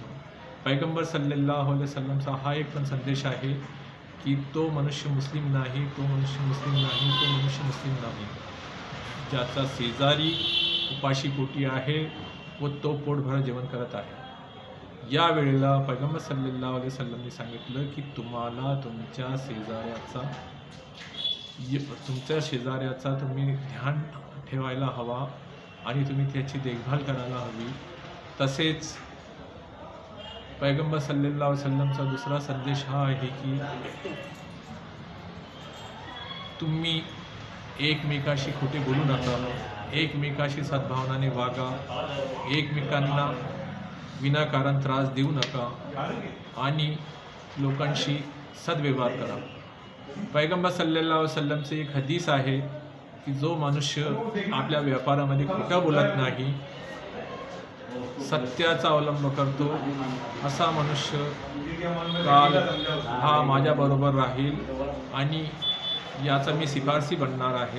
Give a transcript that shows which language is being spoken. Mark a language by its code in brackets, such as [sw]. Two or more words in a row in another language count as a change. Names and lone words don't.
[mr] पैगंबर [ar] صلى الله عليه وسلم [mr] हा एक पण संदेश आहे की तो मनुष्य मुस्लिम नाही, तो मनुष्य मुस्लिम नाही, तो मनुष्य मुस्लिम नाही ज्याचा शेजारी उपाशी पोटी आहे व तो पोटभर जेवण करत आहे. या वेळेला पैगंबर [ar] صلى الله عليه وسلم [mr] सांगितलं की तुम्हाला तुमच्या शेजाऱ्याचा तुम्ही ध्यान ठेवायला हवा आणि तुम्ही त्याची देखभाल करायला हवी. तसेच पैगंबर [ar] صلى الله عليه وسلم [mr] दुसरा संदेश हा आहे की तुम्ही एकमेकाशी खोटे बोलू नका, एकमेकाशी सद्भावनाने वागा, एकमेकांना विनाकारण त्रास देऊ नका आणि लोकांशी सद्व्यवहार करा. पैगंबर [ar] صلى الله عليه وسلم [mr] एक हदीस आहे की जो मनुष्य आपल्या व्यापारामध्ये खोटं बोलत नाही, सत्याचा अवलंब करतो, असा मनुष्य काल हा माझ्याबरोबर राहील आणि याचा मी शिफारसी बनणार आहे.